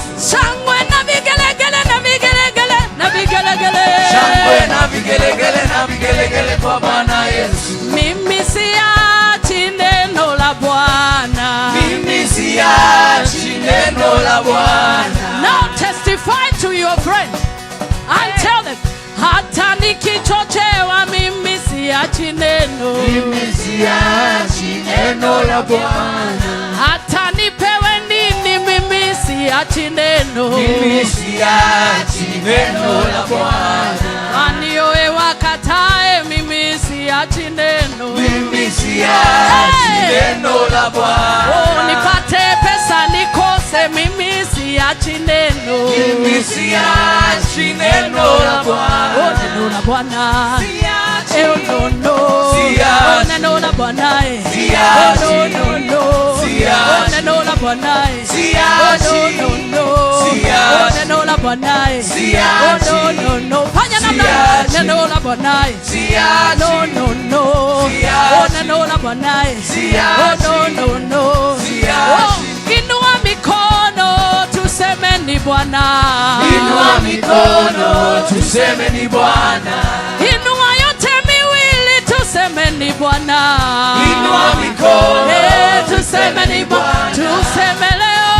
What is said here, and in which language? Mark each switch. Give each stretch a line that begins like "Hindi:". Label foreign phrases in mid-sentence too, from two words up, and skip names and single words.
Swahili: Shangwe na vigelegele Shangwe na vigelegele kwa Bwana Yesu. Mimi siachi neno la Bwana. Mimi siachi neno la Bwana.
English: Now testify to your friend and tell them,
Swahili: hata nikichochewa mimi siachi neno. Mimi siachi neno la Bwana. Hata nipewe nini mimi siachi neno. Mimi siachi neno la Bwana. Wanioe wakatae mimi siachi neno. Mimi siachi neno la Bwana. Oh, nipate pesa nikose mimi siachi neno. Mimi siachi neno la Bwana. Oh, neno la Bwana. Siachi.
English: Oh, no, no.
Swahili: Siachi. Oh, neno la Bwana. Siachi.
English: Oh, no, no.
Swahili: Siachi. Oh, neno la Bwana. Siachi.
English: Oh, no, no, no.
Swahili: Siachi. Oh, neno la Bwana. Siachi.
English: Oh, no, no, no.
Swahili: Fanya namna. Siachi. Neno la Bwana. Siachi.
English: No, no, no.
Swahili: Siachi. Oh, neno la Bwana. Siachi.
English: Oh, no, no, no.
Swahili: Siachi. Oh, inua mikono tuseme ni Bwana. Inua mikono tuseme ni Bwana. Inua yote miwili tuseme ni Bwana. Inua mikono tuseme ni Bwana. Tuseme leo